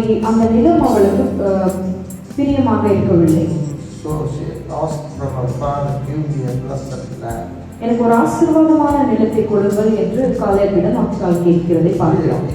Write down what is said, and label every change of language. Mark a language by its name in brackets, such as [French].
[Tamil] அந்த நிலம் அவளுக்கு பிரியமாக இருக்கவில்லை. [English] So she asked from her father, give me a blessed land. [Tamil] எனக்கு ஒரு ஆசீர்வாதமான நிலத்தை கொடுங்கள் என்று காலேபிடம் அக்ஷால் கேட்கிறதை பார்க்கிறோம்.